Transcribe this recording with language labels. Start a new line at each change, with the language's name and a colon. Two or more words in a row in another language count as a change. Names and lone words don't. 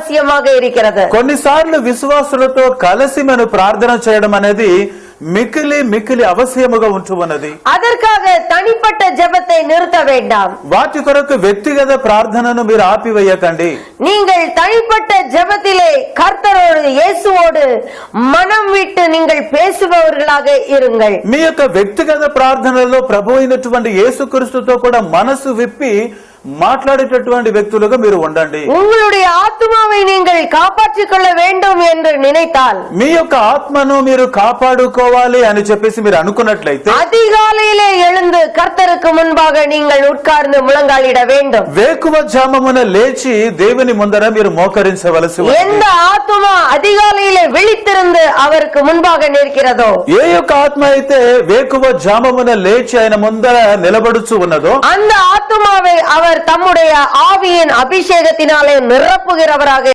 Tamil: అవశ్యமாக இருக்கிறது.
Telugu: కొన్నిసార్లు విశ్వాసులతో కలిసి మనం ప్రార్థన చేయడం అనేది మిక్కిలి మిక్కిలి అవశ్యముగా ఉంటున్నది.
Tamil: அதற்காக தனிப்பட்ட ஜெபத்தை நிறுத்த வேண்டாம்.
Telugu: వాటి కొరకు వ్యక్తిగత ప్రార్థనను మీరు ఆపివేయకండి.
Tamil: நீங்கள் தனிப்பட்ட ஜெபத்திலே கர்த்தரோடு இயேசுவோடு மனம் விட்டு நீங்கள் பேசுபவர்களாக இருங்கள்.
Telugu: మీ యొక్క వ్యక్తిగత ప్రార్థనలో ప్రభు అయినటువంటి యేసుక్రీస్తుతో కూడా మనసు విప్పి మాట్లాడేటటువంటి వ్యక్తులుగా మీరు ఉండండి.
Tamil: உங்களுடைய ஆத்மாவை நீங்கள் காப்பாற்றிக் கொள்ள வேண்டும் என்று நினைத்தால்,
Telugu: మీ యొక్క ఆత్మను మీరు కాపాడుకోవాలి అని చెప్పేసి మీరు అనుకున్నట్లయితే
Tamil: அதிகாலையிலே எழுந்து கர்த்தருக்கு முன்பாக நீங்கள் உட்கார்ந்து முழங்காலிட வேண்டும்.
Telugu: వేకువ జామమున లేచి దేవుని ముందర మీరు మోకరించవలసి ఉంది.
Tamil: எந்த ஆத்மா அதிகாலையிலே விழித்திருந்து அவருக்கு முன்பாக நிற்கிறதோ,
Telugu: ఏ యొక్క ఆత్మ అయితే వేకువ జామమున లేచి ఆయన ముందర నిలబడుచు ఉన్నదో
Tamil: அந்த ஆத்மாவை அவர் தம்முடைய ஆவியின் அபிஷேகத்தினாலே நிரப்புகிறவராக